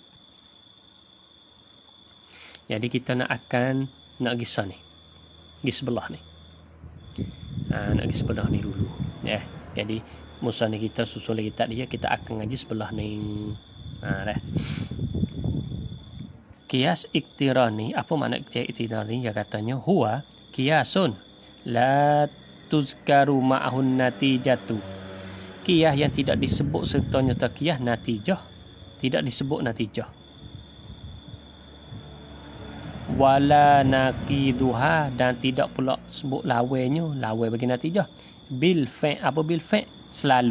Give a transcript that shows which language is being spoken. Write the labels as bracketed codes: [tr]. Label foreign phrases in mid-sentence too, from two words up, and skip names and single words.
[ms] Jadi kita nak pergi sana ni. Pergi sebelah ni. Nak pergi sebelah ni dulu. Jadi musa ni kita susun lagi tak dia, kita akan ngaji sebelah ni. Dah. Qiyas iktirani, apa makna qiyas iktirani? Ya katanya [ar] هو قياس لا تذكر معه النتيجة. [ms] Qiyas yang tidak disebut sertanya qiyas natijah, tidak disebut natijah. [ar] ولا نقيضها, [ms] dan tidak pula sebut lawainya, lawai bagi natijah. [ar] بالفاء', [ms] apa [ar] بالفاء'? [ms] Selalu.